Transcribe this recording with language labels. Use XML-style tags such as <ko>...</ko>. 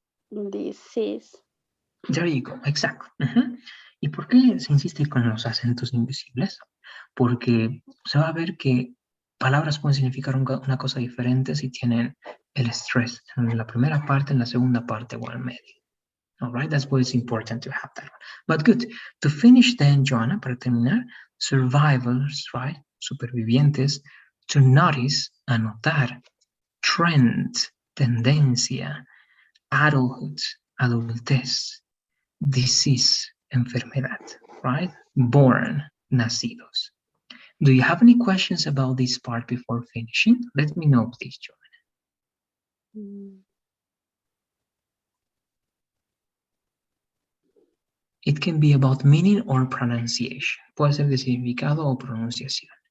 <en>Disease. There you go, exacto.</en> <es>¿Y por qué se insiste con los acentos invisibles? Porque se va a ver que palabras pueden significar una cosa diferente si tienen el estrés en la primera parte, en la segunda parte o al medio.</es> <en>All right, that's why it's important to have that one. But good, to finish then, Joanna,</en> <es>para terminar,</es> <en>survivors, right, supervivientes, to notice, anotar, trend, tendencia, adulthood, adultez, disease, enfermedad, right? Born, nacidos. Do you have any questions about this part before finishing? Let me know, please, Joanna. It can be about meaning or pronunciation.</en> <es>Puede ser de significado o pronunciación.</es>